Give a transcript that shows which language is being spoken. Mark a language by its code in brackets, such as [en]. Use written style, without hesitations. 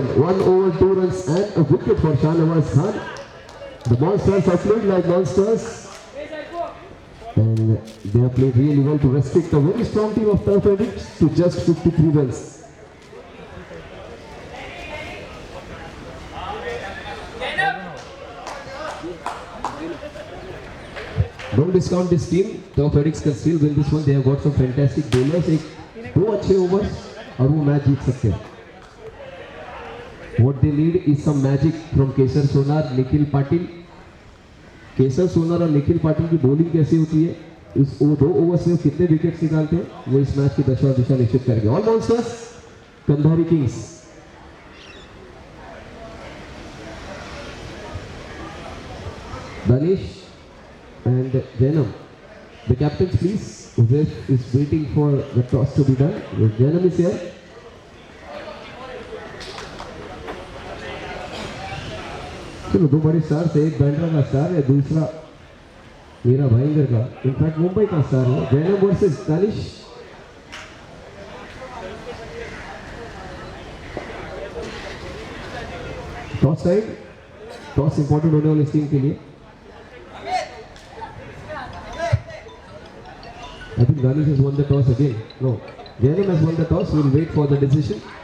[en] 1 over, 2 runs and a wicket for Shahnawaz Khan. The monsters have played like monsters, and they have played really well to restrict a very strong team of Turf Addicts to just 53 runs. Don't discount this team. Turf Addicts can still win this one. They have got some fantastic bowlers. [hi] 2 अच्छे overs और वो match जीत सकते हैं. [en] What they need is some magic from Kesar Sonar, Nikhil Patil. [hi] केसर सोनार और निखिल पाटिल की bowling कैसी होती है, इस 2 ओवर्स में कितने विकेट्स निकालते हैं, वो इस मैच की दशा और दिशा निश्चित करेंगे. All monsters, Kandhari Kings. [en] Danish and Janam. The captains, please. Uzaif is waiting for the toss to be done. Janam is here. [hi] चलो 2 बड़े स्टार से, एक बैंड्रा का स्टार है, दूसरा मीरा भाईंदर का, इनफैक्ट मुंबई का स्टार है. Jainam versus Danish. Toss side, toss important होने वाली इस टीम के लिए. [en] I think Danish has won the toss again. No, Janam has won the toss. We will wait for the decision.